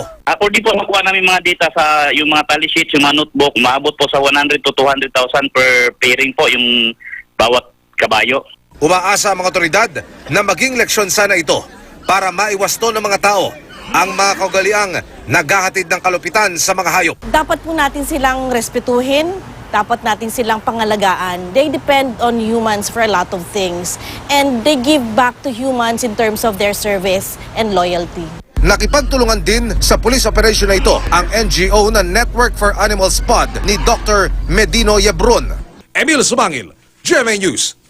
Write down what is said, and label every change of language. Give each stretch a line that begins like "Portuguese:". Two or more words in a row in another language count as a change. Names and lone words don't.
Filipino: According po, makuha namin mga data sa yung mga tally sheets, yung mga notebook, maabot po sa 100 to 200,000
English: per pairing
Filipino: po yung bawat kabayo. Umaasa ang mga otoridad na maging leksyon sana ito para maiwasto ng mga tao ang mga kaugaliang naghahatid ng kalupitan sa mga hayop. Dapat po natin silang respetuhin, dapat natin silang pangalagaan.
English: They depend on humans for a lot of things. And they give back to humans in terms of their service and loyalty.
Filipino: Nakipagtulungan din sa police operation na ito ang NGO na Network for Animal Spod ni Dr. Medino Yebron. Emil Sumangil, GMA News.